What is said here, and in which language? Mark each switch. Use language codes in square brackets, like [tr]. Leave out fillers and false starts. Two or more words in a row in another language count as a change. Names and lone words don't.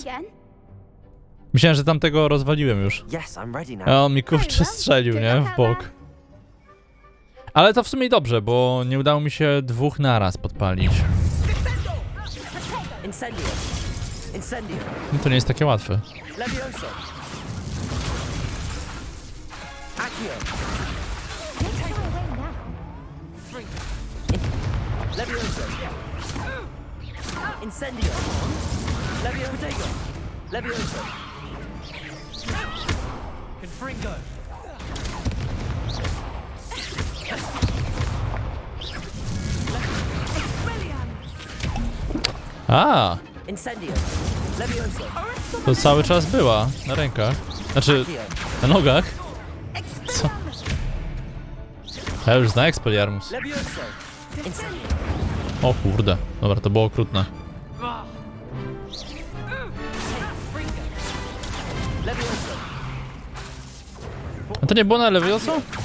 [pl] Myślałem, że tamtego rozwaliłem już. A on mi kurczę strzelił, nie? W bok. Ale to w sumie dobrze, bo nie udało mi się 2 naraz podpalić. No to nie jest takie łatwe. Incendio! Levio Potato! Levioso! Confringo! A! Incendio! Levioso! To cały czas była na rękach. Znaczy, na nogach. Co? Ja już znam Expelliarmus. O kurde, dobra, to było okrutne. A to nie było na Levioso?